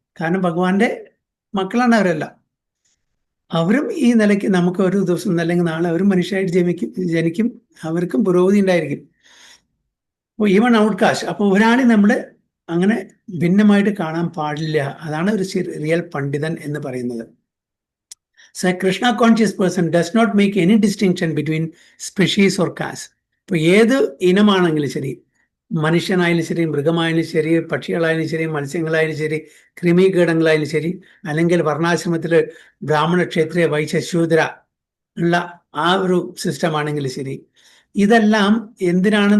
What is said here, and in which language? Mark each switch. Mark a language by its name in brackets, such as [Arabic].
[Malayalam] കാരണം ഭഗവാന്റെ മക്കളാണ് അവരെല്ലാം. അവരും ഈ നിലയ്ക്ക് നമുക്ക് ഒരു ദിവസം അല്ലെങ്കിൽ നാളെ അവരും മനുഷ്യരായിട്ട് ജനിക്കും, അവർക്കും പുരോഗതി ഉണ്ടായിരിക്കും. അപ്പോൾ ഈവൺ ഔട്ട്കാസ്റ്റ്. അപ്പോൾ ഒരാളെ നമ്മൾ അങ്ങനെ ഭിന്നമായിട്ട് കാണാൻ പാടില്ല. അതാണ് ഒരു റിയൽ പണ്ഡിതൻ എന്ന് പറയുന്നത്. [English] So a Krishna conscious person does not make any distinction between species or caste. [Malayalam] ഇപ്പോൾ ഏത് ഇനമാണെങ്കിലും ശരി, മനുഷ്യനായാലും ശരി, മൃഗമായാലും ശരി, പക്ഷികളായാലും ശരി, മത്സ്യങ്ങളായാലും ശരി, കൃമികീടങ്ങളായാലും ശരി, അല്ലെങ്കിൽ വർണ്ണാശ്രമത്തിൽ ബ്രാഹ്മണ, ക്ഷത്രിയ, വൈശ്യ, ശൂദ്ര ഉള്ള ആ ഒരു സിസ്റ്റം ആണെങ്കിലും ശരി, ഇതെല്ലാം എന്തിനാണ്?